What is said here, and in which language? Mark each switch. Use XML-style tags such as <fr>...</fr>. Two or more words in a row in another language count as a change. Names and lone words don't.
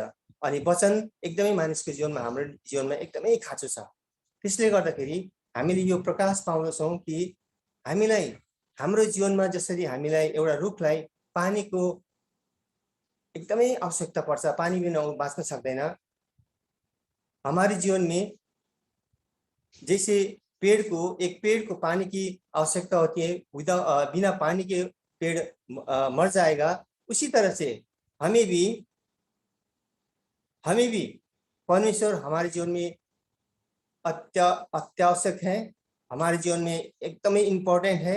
<ne>अनि वचन एकदमै मानिसको जीवनमा हाम्रो जीवनमा एकदमै खाँचो छ। त्यसले गर्दाखेरि हामीले यो प्रकाश पाउँदछौँ कि हामीलाई हाम्रो जीवनमा जसरी हामीलाई एउटा रुखलाई पानीको एकदमै आवश्यकता पर्छ, पानी बिना बाँच्न सक्दैन।</ne> <hi>हमारे जीवन में जैसे एक पेड़ को पानी की आवश्यकता होती है, बिना पानी के पेड़ मर जाएगा। उसी तरह से हमें भी परमेश्वर हमारे जीवन में अत्यावश्यक है, हमारे जीवन में एकदमै इम्पोर्टेंट है।</hi>